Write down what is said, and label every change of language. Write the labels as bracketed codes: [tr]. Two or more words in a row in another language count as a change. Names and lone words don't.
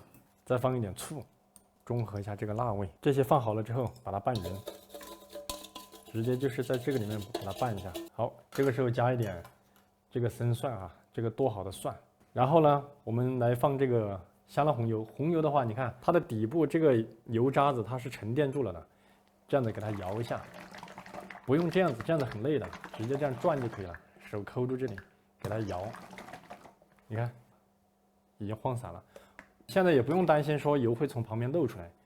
[zh] 再放一點醋，中和一下這個辣味。這些放好了之後，把它拌勻。直接就是在這個裡面把它拌一下。好，這個時候加一點這個生蒜這個剁好的蒜。然後呢，我們來放這個香辣紅油。紅油的話，你看它的底部這個油渣子它是沉澱住了的，這樣子給它搖一下。不用這樣子，這樣子很累的，直接這樣轉就可以了。手摳住這裡，給它搖。你看，已經晃散了。現在也不用擔心說油會從旁邊漏出來。